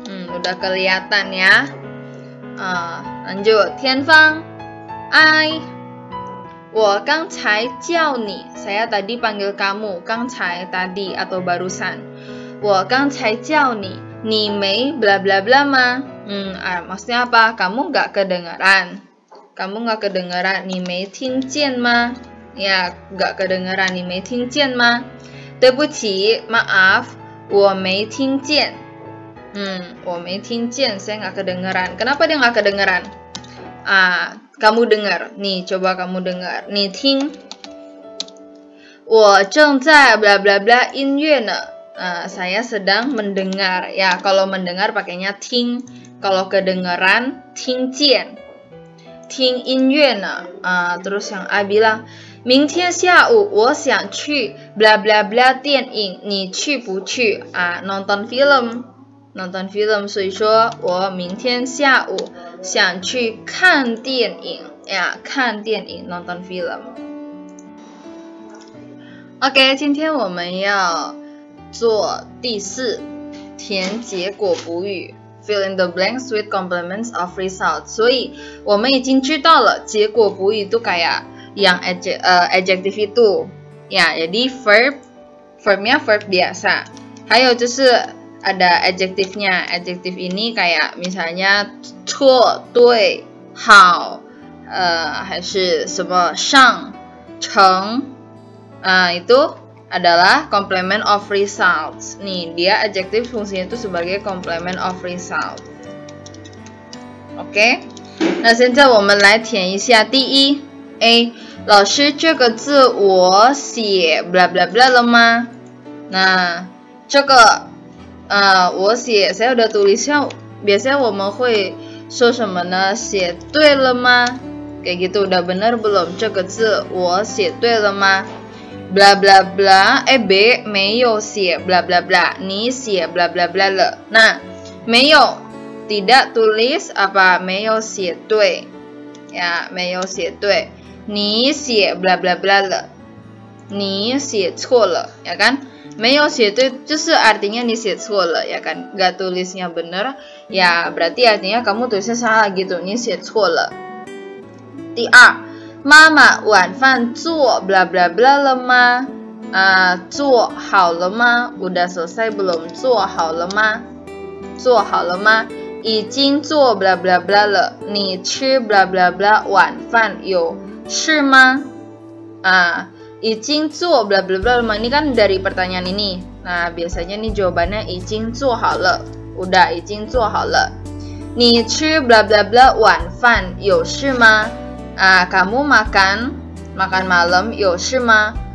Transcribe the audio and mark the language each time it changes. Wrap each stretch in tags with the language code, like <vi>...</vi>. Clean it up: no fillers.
<id>udah kelihatan ya. Lanjut, 天方</id> <zh>我刚才叫你,</zh> <id>saya tadi panggil kamu, 刚才 tadi atau barusan.</id> <zh>我刚才叫你, 你没 bla bla bla 吗?</zh> <id>Maksudnya apa? Kamu nggak kedengaran. Kamu nggak kedengaran,</id> <zh>你没听见吗?</zh> <id>Ya, nggak kedengaran,</id> <zh>你没听见吗? 对不起, maaf, 我没听见. 我没听见,</zh> <id>saya nggak kedengaran. Kenapa dia nggak kedengaran? Kamu dengar. Nih, coba kamu dengar.</id> <zh>你听. 我正在 bla bla bla 音乐呢.</zh> <id>Saya sedang mendengar. Ya, kalau mendengar pakainya 听.Kalau kedengaran 听见.</id> <zh>听音乐呢.</zh> <id>Terus yang A bilang,</id> <zh>明天下午我想去 bla bla bla 电影，你去不去？</zh> <id>nonton film. nonton film,</id> <zh>所以说我明天下午想去看电影呀，看电影 nonton film。 OK， 今天我们要做第4，填结果补语 ，</zh> <en>fill in the blanks with complements of result。</en> <zh>所以我们已经知道了结果补语</zh> <id>itu kayak yang adjective itu， ya， jadi verbnya verb biasa，</id> <zh>还有就是</zh> <id>ada adjektifnya. Adjektif ini kayak misalnya 错、对、好，还是什么上、成，itu adalah complement of results. Nih, dia adjektif fungsinya itu sebagai complement of result.</id> <zh>OK， 那现在我们来填一下第一 A， 老师这个字我写 bla bla bla 了吗？那这个我写</zh> <id>saya udah tulisnya,</id> <zh>biasanya 我们会说什么呢？写对了吗？</zh> <id>kayak gitu, udah benar belum？</id> <zh>这个字我写对了吗？ bla bla bla, B 没有写 bla bla bla, 你写 bla bla bla 了。那没有</zh> <id>tidak tulis apa？</id> <zh>没有写对呀，没有写对。你写 bla bla bla 了，你写错了ya kan？没有写对 就是</zh> <id>artinya</id> <zh>你写错了</zh> <id>ya kan, gak tulisnya benar ya berarti artinya kamu tulisnya salah gitu, 你写错了。</id> <zh>第二，妈妈晚饭做 bla bla bla 了吗？做好了吗？</zh> <id>udah selesai belum？</id> <zh>做好了吗？做好了吗？已经做 bla bla bla 了，你吃 bla bla bla 晚饭有事吗？已经做 bla bla bla 了吗？</zh> <id>ini kan dari pertanyaan ini. Nah, biasanya nih jawabannya</id> <zh>已经做好了. Udah 已经做好了. 你吃 bla bla bla 晚饭有事吗？</zh> <id>kamu makan malam</id> <zh>有事吗？</zh>